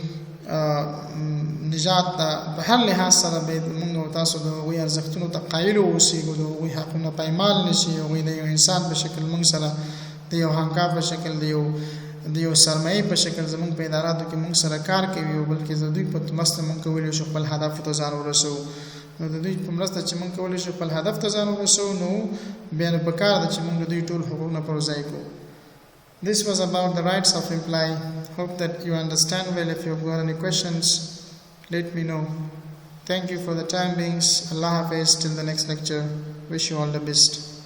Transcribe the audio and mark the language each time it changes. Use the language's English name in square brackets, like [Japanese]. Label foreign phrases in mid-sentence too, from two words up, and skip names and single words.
[Pashto] نجات ته په هر لحاظ سره به موږ او تاسو د هغوی ارزښتونو ته قایل اوسېږو د هغوی حقونه پایمال نشي هغوی د یو انسان په شکل موږ سره د یو همکار په شکل د یو سرمایې په شکل زموږ په اداراتو کې موږ سره کار کوي او بلکې د دوی په مرسته موږ کولی شو خپل هدف ته ځان ورسوو نو د دوی په مرسته چې موږ کولی شو خپل هدف ته ځان ورسوو نو بیا نو پکار ده چې موږ د دوی ټول حقوقونه پر ځای کړو. [English] This was about the rights of employee. Hope that you understand well. If you've got any questions, let me know. Thank you for the time being. [Urdu] اللہ حافظ [English] till the next lecture. Wish you all the best.